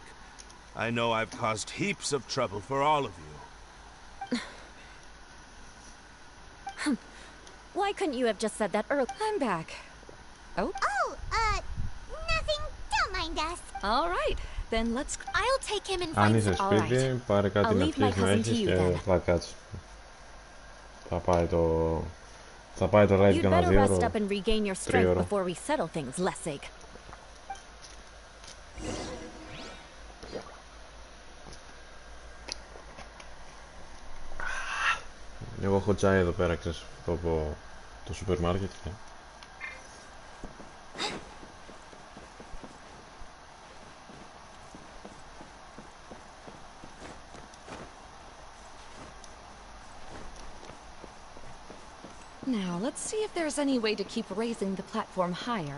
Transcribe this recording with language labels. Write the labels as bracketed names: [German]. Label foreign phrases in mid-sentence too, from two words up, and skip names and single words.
[English] I know I've caused heaps of trouble for all of you. Why couldn't you have just said that earlier? I'm back. Oh? Oh, nothing. Don't mind us. All right, then let's... I'll take him and [Greek] Αν [English] find [Greek] είσαι σπίτι, πάρε κάτι να πιείς να έχεις και θα κάτσεις. Θα πάει το live για ένα 2 ώρο. 3 ώρο. Εγώ έχω τσάι εδώ πέρα, ξέρεις, από το σούπερ μάρκετ. [English] Now, let's see if there's any way to keep raising the platform higher.